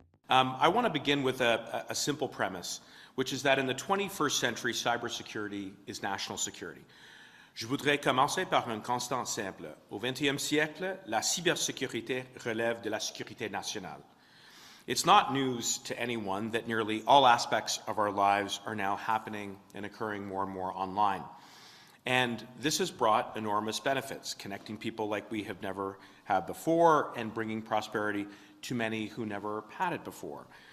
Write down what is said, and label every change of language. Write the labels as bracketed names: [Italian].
[English] I want to begin with a simple premise, which is that in the 21st century, cybersecurity is national security. [French] Je voudrais commencer par un constat simple. Au XXe siècle, la cybersécurité relève de la sécurité nationale. [English] It's not news to anyone that nearly all aspects of our lives are now happening and occurring more and more online. And this has brought enormous benefits, connecting people like we have never had before and bringing prosperity to many who never had it before.